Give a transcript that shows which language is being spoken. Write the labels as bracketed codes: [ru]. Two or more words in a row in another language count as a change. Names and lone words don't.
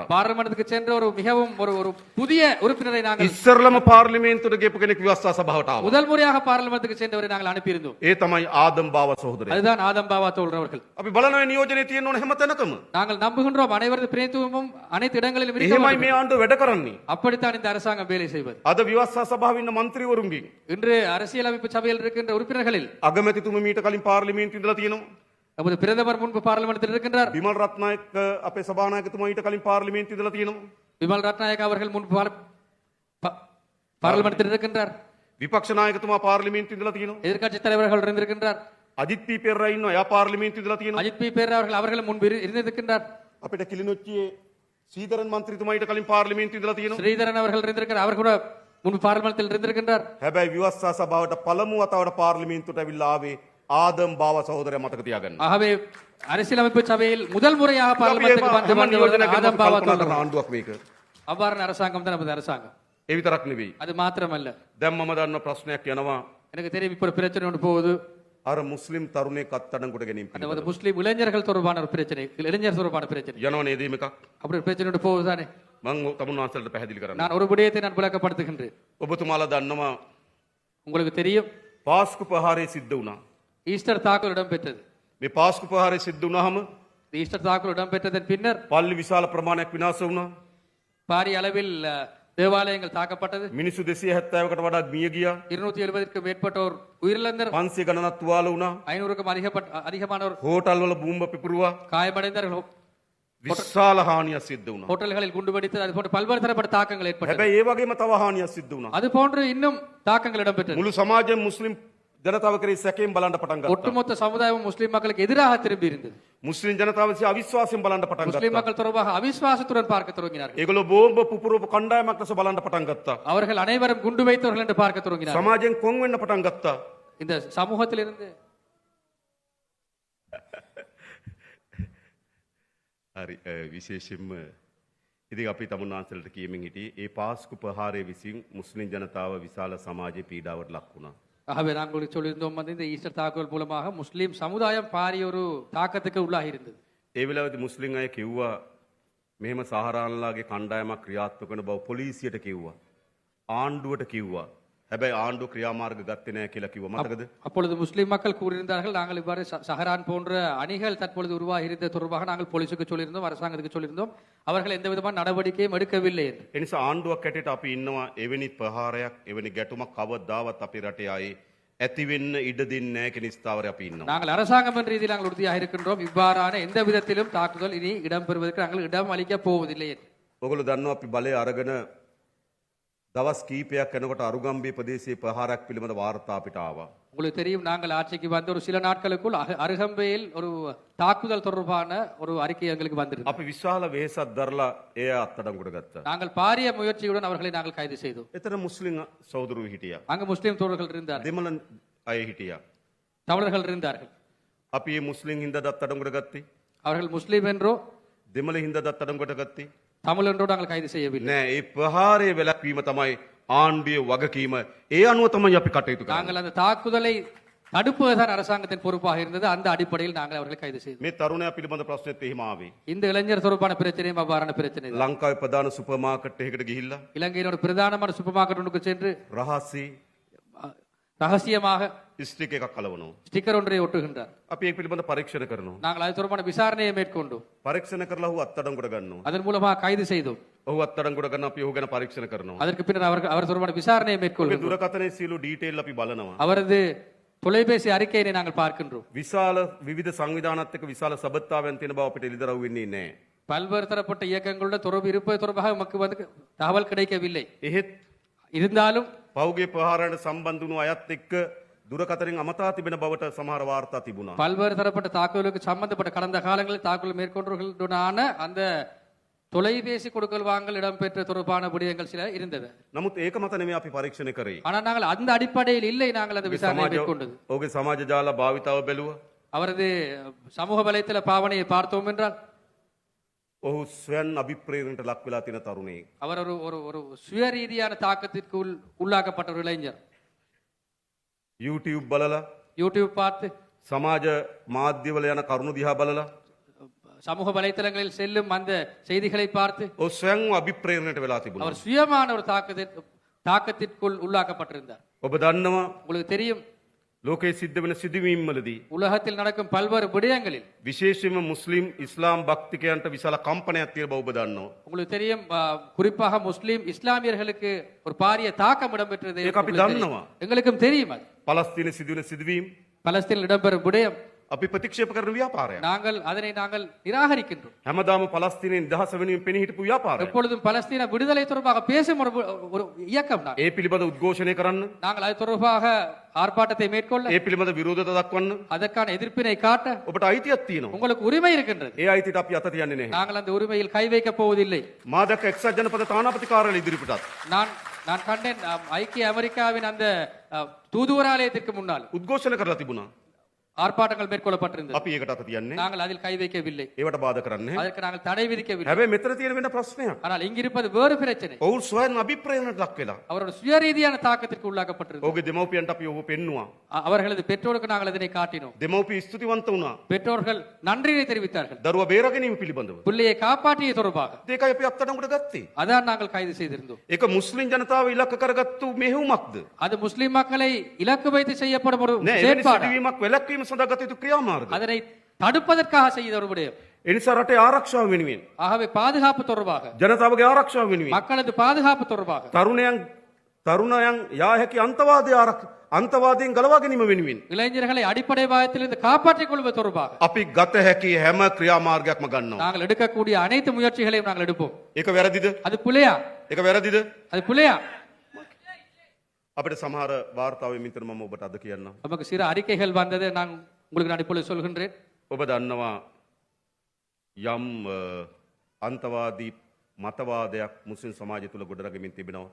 [ta] பாராளுமன்றத்துக்கு சென்ற ஒரு மிகவும் ஒரு புதிய உறுப்பினரை நாங்கள் [si] ඉස්සරලම පාර්ලිමේන්තුවට ගියපු කෙනෙක් ව්‍යවස්ථා සභාවට ආවා. [ta] முதல் முறையாக பாராளுமன்றத்துக்கு சென்றவரை நாங்கள் அனுப்பியிருந்தோம். [si] ඒ තමයි ආදම් බාව සහෝදරයා. [ta] அதுதான் ஆதம் பாவா தோன்றவர்கள். [si] අපි බලනවා නියෝජනයේ තියෙන ඕන හැම තැනකම. [ta] நாங்கள் நம்புகின்றோம் அனைவரது பிரதித்துவமும் அனைத்து இடங்களிலும் இருக்க [si] එහෙමයි [ta] வேண்டும். [si] මේ ආණ්ඩුව වැඩ කරන්නේ. [ta] அப்படித்தான் இந்த அரசாங்கம் வேலை செய்வது. [si] අද ව්‍යවස්ථා සභාවේ ඉන්න മന്ത്രിවරුන්ගෙන් [ta] இன்று அரசியலமைப்பு சபையில் இருக்கின்ற உறுப்பினர்களில் [si] අගමැතිතුමා මීට කලින් පාර්ලිමේන්තුවේ ඉඳලා තියෙනවා. [ta] நமது பிரதமர் முன்பு பாராளுமன்றத்தில் இருக்கின்றார். [si] විමල් රත්නායක අපේ සභානායකතුමා ඊට කලින් පාර්ලිමේන්තුවේ ඉඳලා තියෙනවා. [ta] விமல் ரத்நாயக் அவர்கள் முன்பு பாராளுமன்றத்தில் இருக்கின்றார். [si] විපක්ෂ නායකතුමා පාර්ලිමේන්තුවේ ඉඳලා තියෙනවා. [ta] எதிர்க்கட்சி தலைவர்கள் இருந்திருக்கின்றார். [si] අජිත් පී පෙරේරා ඉන්නවා. එයා පාර්ලිමේන්තුවේ ඉඳලා තියෙනවා. [ta] அஜித் பி பேர் அவர்கள் முன்பு இருந்திருக்கின்றார். [si] අපිට කිලිනොච්චියේ සීදරන් මන්ත්‍රීතුමා ඊට කලින් පාර්ලිමේන්තුවේ ඉඳලා තියෙනවා. [ta] ஸ்ரீதரன் அவர்கள் இருந்திருக்கிறார். அவர் கூட முன்பு பாராளுமன்றத்தில் இருந்திருக்கின்றார். [si] හැබැයි ව්‍යවස්ථා සභාවට පළමු වතාවට පාර්ලිමේන්තුවට ඇවිල්ලා ආවේ ආදම් බාව සහෝදරයා මතක තියාගන්න. [ta] ஆகவே அரசியலமைப்பு சபையில் முதல் முறையாக பாராளுமன்றத்துக்கு வந்தவர் ஆதம் பாவா தோன்றவர். [si] ආණ්ඩුවක් මේක. [ta] அவ்வாறான அரசாங்கம் தான் நமது அரசாங்கம். [si] ඒ විතරක් නෙවෙයි. [ta] அது மாத்திரமல்ல, [si] දැන් මම දන්න ප්‍රශ්නයක් යනවා. [ta] எனக்கு தெரியும் இப்போ ஒரு பிரச்சனை ஒன்று போகுது. [si] අර මුස්ලිම් තරුණයෙක් අත්අඩංගුවට ගැනීම [ta] அந்த [si] පිළිබඳව. [ta] முஸ்லீம் இளைஞர்கள் தொடர்பான ஒரு பிரச்சனை, இளைஞர் தொடர்பான பிரச்சனை. [si] යනවා නේද මේකක්? [ta] அப்படி ஒரு பிரச்சனை ஒன்று போகுது தானே. [si] මම තමුන් වහන්සේලාට පැහැදිලි කරන්න. [ta] நான் ஒரு விடயத்தை நான் விளக்கப்படுத்துகின்றேன். [si] ඔබතුමාලා දන්නවා [ta] உங்களுக்கு தெரியும் [si] පාස්කු ප්‍රහාරය සිද්ධ වුණා. [ta] ஈஸ்டர் தாக்குதல் இடம்பெற்றது. [si] මේ පාස්කු ප්‍රහාරය සිද්ධ වුණාම [ta] இந்த ஈஸ்டர் தாக்குதல் இடம்பெற்றதன் பின்னர் [si] පල්ලි විශාල ප්‍රමාණයක් විනාශ වුණා. [ta] பாரிய அளவில் தேவாலயங்கள் தாக்கப்பட்டது. [si] මිනිස්සු 270කට වඩා මිය ගියා. [ta] 270க்கும் மேற்பட்டோர் உயிரிழந்தனர். [si] 500 ගණනක් තුවාල වුණා. [ta] 500க்கும் அதிகமானோர் [si] හෝටල් වල බූම්බ පිපුරුවා. [ta] காயமடைந்தார்கள். [si] විශාල හානියක් සිද්ධ වුණා. [ta] ஹோட்டல்களில் குண்டு வெடித்தது. அது போன்ற பல்வேறு தரப்பட்ட தாக்கங்கள் ஏற்பட்டது. [si] හැබැයි ඒ වගේම තව හානියක් සිද්ධ වුණා. [ta] அது போன்று இன்னும் தாக்கங்கள் இடம்பெற்றது. [si] මුළු සමාජයෙන් මුස්ලිම් ජනතාව කරේ සැකයෙන් බලන්න පටන් ගත්තා. [ta] ஒட்டுமொத்த சமுதாயம் முஸ்லிம் மக்களுக்கு எதிராக திரும்பி இருந்தது. [si] මුස්ලිම් ජනතාව විසින් අවිශ්වාසයෙන් බලන්න පටන් [ta] முஸ்லிம் [si] ගත්තා. [ta] மக்கள் தொடர்பாக அவிசுவாசத்துடன் பார்க்க தொடங்கினார்கள். [si] ඒගොල්ලෝ බෝම්බ පුපුරපු කණ්ඩායමක් ලෙස බලන්න පටන් ගත්තා. [ta] அவர்கள் அனைவரும் குண்டு வைத்தவர்கள் என்று பார்க்க தொடங்கினார்கள். [si] සමාජයෙන් කොන් වෙන්න පටන් ගත්තා. [ta] இந்த சமூகத்திலிருந்து [si] හරි විශේෂයෙන්ම ඉතින් අපි තමුන් වහන්සේලාට කියමින් හිටියේ ඒ පාස්කු ප්‍රහාරය විසින් මුස්ලිම් ජනතාව විශාල සමාජයේ පීඩාවට ලක් වුණා. [ta] ஆகவே நாங்கள் சொல்லியிருந்தோம் வந்து இந்த ஈஸ்டர் தாக்குதல் மூலமாக முஸ்லீம் சமுதாயம் பாரிய ஒரு தாக்கத்துக்கு உள்ளாகி இருந்தது. [si] ඒ වෙලාවේදී මුස්ලිම් අය කිව්වා මෙහෙම සහරාන්ලාගේ කණ්ඩායමක් ක්‍රියාත්මක කරන බව පොලිසියට කිව්වා. ආණ්ඩුවට කිව්වා. හැබැයි ආණ්ඩු ක්‍රියාමාර්ග ගත්තේ නැහැ කියලා කිව්ව මතකද? [ta] அப்பொழுது முஸ்லிம் மக்கள் கூறியிருந்தார்கள் நாங்கள் இவ்வாறு சஹரான் போன்ற அணிகள் தற்பொழுது உருவாகி இருந்த தொடர்பாக நாங்கள் போலீசுக்கு சொல்லியிருந்தோம், அரசாங்கத்துக்கு சொல்லியிருந்தோம், அவர்கள் எந்த விதமான நடவடிக்கையும் எடுக்கவில்லை என்று. [si] ඒ නිසා ආණ්ඩුවක් හැටියට අපි ඉන්නවා එවැනි ප්‍රහාරයක් එවැනි ගැටුමක් කවදාවත් අපේ රටේ ආයේ ඇති වෙන්න ඉඩ දෙන්නේ නැහැ කියන ස්ථාවරේ අපි ඉන්නවා. [ta] நாங்கள் அரசாங்கம் என்ற ரீதியில் நாங்கள் உறுதியாக இருக்கின்றோம். இவ்வாறான எந்த விதத்திலும் தாக்குதல் இனி இடம்பெறுவதற்கு நாங்கள் இடம் அளிக்கப் போவதில்லை என்று. [si] ඔගොල්ලෝ දන්නවා අපි බලය අරගෙන දවස් කීපයක් යනකොට අරුගම්බේ ප්‍රදේශයේ ප්‍රහාරයක් පිළිබඳ වාර්තා අපිට ආවා. [ta] உங்களுக்கு தெரியும், நாங்கள் ஆட்சிக்கு வந்த ஒரு சில நாட்களுக்குள் அருகம்பையில் ஒரு தாக்குதல் தொடர்பான ஒரு அறிக்கை எங்களுக்கு வந்திருந்தது. [si] අපි විශාල වෙහෙසක් දරලා එය අත්අඩංගුවට ගත්තා. [ta] நாங்கள் பாரிய முயற்சியுடன் அவர்களை நாங்கள் கைது செய்தோம். [si] එතන මුස්ලිම් සහෝදරයෝ හිටියා. [ta] அங்கு முஸ்லிம் தோழர்கள் இருந்தார்கள், [si] දෙමළ අය හිටියා. [ta] தமிழர்கள் இருந்தார்கள். [si] අපි මේ මුස්ලිම් හින්දාද අත්අඩංගුවට ගත්තේ? [ta] அவர்கள் முஸ்லிம் என்றோ [si] දෙමළ හින්දාද අත්අඩංගුවට ගත්තේ? [ta] தமிழ் என்றோ நாங்கள் கைது செய்யவில்லை. [si] නෑ, ඒ ප්‍රහාරය වැළැක්වීම තමයි ආණ්ඩුවේ වගකීම. ඒ අනුව තමයි අපි කටයුතු කරන්නේ. [ta] நாங்கள் அந்த தாக்குதலை தடுப்பதுதான் அரசாங்கத்தின் பொறுப்பாக இருந்தது. அந்த அடிப்படையில் நாங்கள் அவர்களை கைது செய்தோம். [si] මේ තරුණයා පිළිබඳ ප්‍රශ්නෙත් එහෙම ආවේ. [ta] இந்த இளைஞர் தொடர்பான பிரச்சனையும் அவ்வாறான பிரச்சனை தான். [si] ලංකාවේ ප්‍රධාන [en] super market [si] එකකට ගිහිල්ලා [ta] இலங்கையின் ஒரு பிரதானமான [en] super market [ta] ஒன்றுக்கு சென்று [si] රහසේ [ta] ரகசியமாக [si] ස්ටික් එකක් කලවනවා. [ta] ஸ்டிக்கர் ஒன்றை ஒட்டுகின்றார். [si] අපි ඒක පිළිබඳ පරීක්ෂණ කරනවා. [ta] நாங்கள் அது தொடர்பான விசாரணையை மேற்கொண்டோம். [si] පරීක්ෂණ කරලා ඔහු අත්අඩංගුවට ගන්නවා. [ta] அதன் மூலமாக கைது செய்தோம். [si] ඔහු අත්අඩංගුවට ගන්න අපි ඔහු ගැන පරීක්ෂණ කරනවා. [ta] அதற்கு பின்னர் அவர் தொடர்பான விசாரணையை [si] ඔහුගේ [ta] மேற்கொள்கிறோம். [si] දුරකථනයේ සියලු ඩීටේල් අපි බලනවා. [ta] அவரது தொலைபேசி அறிக்கையினை நாங்கள் பார்க்கின்றோம். [si] විශාල විවිධ සංවිධානත් එක්ක විශාල සබත්තාවයන් තියෙන බව අපිට එළිදරව් වෙන්නේ නැහැ. [ta] பல்வேறு தரப்பட்ட இயக்கங்களுடன் தொடர்பு இருப்பது தொடர்பாக நமக்கு வந்து தகவல் கிடைக்கவில்லை. [si] එහෙත් [ta] இருந்தாலும் [si] පෞගේ ප්‍රහාරයට සම්බන්ධ වුණු අයත් එක්ක දුරකථනෙන් අමතා තිබෙන බවට සමහර වාර්තා තිබුණා. [ta] பல்வேறு தரப்பட்ட தாக்குதலுக்கு சம்பந்தப்பட்ட கடந்த காலங்களில் தாக்குதல் மேற்கொண்டவர்களுடனான அந்த தொலைபேசி கொடுக்கல் வாங்கல் இடம்பெற்ற தொடர்பான விடயங்கள் சில இருந்தது. [si] නමුත් ඒක මත නෙමෙයි අපි පරීක්ෂණ කරේ. [ta] ஆனால் நாங்கள் அந்த அடிப்படையில் இல்லை நாங்கள் அந்த விசாரணை மேற்கொண்டது. [si] ඔහුගේ සමාජ ජාල භාවිතාව බැලුවා. [ta] அவரது சமூக வலைத்தள பாவனையை பார்த்தோம் என்றால் [si] ඔහු ස්වයන් අභිප්‍රේරණයට ලක් වෙලා තියෙන තරුණයෙක්. [ta] அவர் ஒரு ஒரு ஒரு சுயரீதியான தாக்கத்திற்கு உள்ளாக்கப்பட்ட ஒரு இளைஞர். [si] YouTube බලලා [ta] யூடியூப் பார்த்து [si] සමාජ මාධ්‍යවල යන කරුණු දිහා බලලා [ta] சமூக வலைத்தளங்களில் செல்லும் அந்த செய்திகளை பார்த்து [si] ඔහු ස්වයන්ව අභිප්‍රේරණයට වෙලා තිබුණා. [ta] அவர் சுயமான ஒரு தாக்கத்திற்குள் உள்ளாக்கப்பட்டிருந்தார். [si] ඔබ දන්නවා [ta] உங்களுக்கு தெரியும், [si] ලෝකයේ සිද්ධ වෙන සිදුවීම් වලදී [ta] உலகத்தில் நடக்கும் பல்வேறு விடயங்களில் [si] විශේෂයෙන්ම මුස්ලිම් ඉස්ලාම් භක්තිකයන්ට විශාල කම්පනයක් තියෙන බව ඔබ දන්නවා. [ta] உங்களுக்கு தெரியும், குறிப்பாக முஸ்லிம் இஸ்லாமியர்களுக்கு ஒரு பாரிய தாக்கம் இடம்பெற்றது. [si] ඒක අපි දන්නවා. [ta] எங்களுக்கும் தெரியும் அது. [si] පලස්තීන සිදුවෙන සිදුවීම් [ta] பலஸ்தீனில் இடம்பெறும் விடயம் [si] අපි ප්‍රතික්ෂේප කරන ව්‍යාපාරයක්. [ta] நாங்கள் நிராகரிக்கின்றோம். [si] හැමදාම පලස්තීනයේ නිදහස වෙනුවෙන් පෙනී හිටපු ව්‍යාපාරයක්. [ta] எப்பொழுதும் பலஸ்தீன விடுதலை தொடர்பாக பேசும் ஒரு இயக்கம் தான். [si] ඒ පිළිබඳ උද්ඝෝෂණය කරන්න, [ta] நாங்கள் அது தொடர்பாக ஆர்ப்பாட்டத்தை மேற்கொள்ள, [si] ඒ පිළිබඳ විරෝධතා දක්වන්න [ta] அதற்கான எதிர்ப்பினை காட்ட [si] ඔබට අයිතියක් තියෙනවා. [ta] உங்களுக்கு உரிமை இருக்கின்றது. [si] ඒ අයිතියට අපි අත තියන්නේ නැහැ. [ta] நாங்கள் அந்த உரிமையில் கை வைக்கப் போவதில்லை. [si] මා දැක්ක එක්සත් ජනපද තානාපති කාර්යාලය ඉදිරිපිටත් [ta] நான் கண்டேன், ஐக்கிய அமெரிக்காவின் அந்த தூதுவராலயத்திற்கு முன்னால் [si] උද්ඝෝෂණ කරලා තිබුණා. [ta] ஆர்ப்பாட்டங்கள் மேற்கொள்ளப்பட்டிருந்தது. [si] අපි ඒකට අත තියන්නේ. [ta] நாங்கள் அதில் கை வைக்கவில்லை. [si] ඒවට බාධා කරන්නේ. [ta] அதற்கு நாங்கள் தடை விதிக்கவில்லை. [si] හැබැයි මෙතන තියෙන වෙන ප්‍රශ්නයක්. [ta] ஆனால் இங்கிருப்பது வேறு பிரச்சனை. [si] ඔවුන් ස්වයන් අභිප්‍රේරණයට ලක් වෙලා. [ta] அவரோட சுயரீதியான தாக்கத்திற்கு உள்ளாக்கப்பட்டிருந்தது. [si] ඔහුගේ දෙමව්පියන්ට අපි ඔහු පෙන්නුවා. [ta] அவர்களது பெற்றோருக்கு நாங்கள் அதனை காட்டினோம். [si] දෙමව්පිය ස්තුතිවන්ත වුණා. [ta] பெற்றோர்கள் நன்றியை தெரிவித்தார்கள். [si] දරුවා බේරාගැනීම පිළිබඳව. [ta] பிள்ளையை காப்பாற்றிய தொடர்பாக. [si] ඒකයි අපි අත්අඩංගුවට ගත්තේ. [ta] அதான் நாங்கள் கைது செய்திருந்தோம். [si] ඒක මුස්ලිම් ජනතාව ඉලක්ක කරගත්තු මෙහෙයුමක්ද? [ta] அது முஸ்லிம் மக்களை இலக்கு வைத்து செய்யப்படும் ஒரு [si] නෑ, එවැනි [ta] செயற்பாடு. [si] සිදුවීමක් වැළැක්වීම සඳහා ගත යුතු ක්‍රියාමාර්ග. [ta] அதனை தடுப்பதற்காக செய்த ஒரு விடயம். [si] ඒ නිසා රටේ ආරක්ෂාව වෙනුවෙන්, [ta] ஆகவே பாதுகாப்பு தொடர்பாக, [si] ජනතාවගේ ආරක්ෂාව වෙනුවෙන්, [ta] மக்களது பாதுகாப்பு தொடர்பாக, [si] තරුණයන් යා හැකි අන්තවාදයෙන් ගලවා ගැනීම වෙනුවෙන් [ta] இளைஞர்களை அடிப்படைவாதத்திலிருந்து காப்பாற்றிக் கொள்வது தொடர்பாக [si] අපි ගත හැකි හැම ක්‍රියාමාර්ගයක්ම ගන්නවා. [ta] நாங்கள் எடுக்கக்கூடிய அனைத்து முயற்சிகளையும் நாங்கள் எடுப்போம். [si] ඒක වැරදිද? [ta] அது புலையா? [si] ඒක වැරදිද? [ta] அது புலையா? [si] අපිට සමහර වාර්තාවෙන් මිතර මම ඔබට අද කියන්නම්. [ta] நமக்கு சில அறிக்கைகள் வந்தது, நான் உங்களுக்கு இப்பொழுது சொல்கின்றேன். [si] ඔබ දන්නවා යම් අන්තවාදී මතවාදයක් මුස්ලිම් සමාජය තුළ ගොඩනගමින් තිබෙනවා.